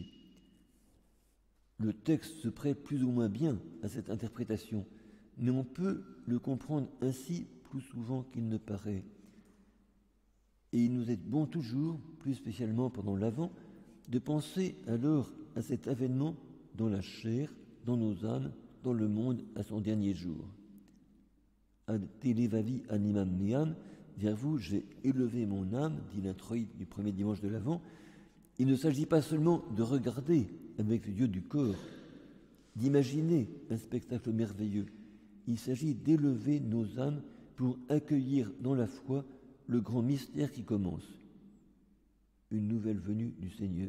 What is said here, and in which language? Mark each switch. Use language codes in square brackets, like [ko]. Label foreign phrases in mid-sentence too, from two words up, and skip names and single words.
[fr] Le texte se prête plus ou moins bien à cette interprétation, mais on peut le comprendre ainsi plus souvent qu'il ne paraît. Et il nous est bon toujours, plus spécialement pendant l'Avent, de penser alors à cet avènement dans la chair, dans nos âmes, dans le monde à son dernier jour. [la] Ad te levavi animam meam, [fr] vers vous j'ai élevé mon âme, dit l'introïte du premier dimanche de l'Avent. Il ne s'agit pas seulement de regarder avec les yeux du corps, d'imaginer un spectacle merveilleux. Il s'agit d'élever nos âmes pour accueillir dans la foi le grand mystère qui commence, une nouvelle venue du Seigneur.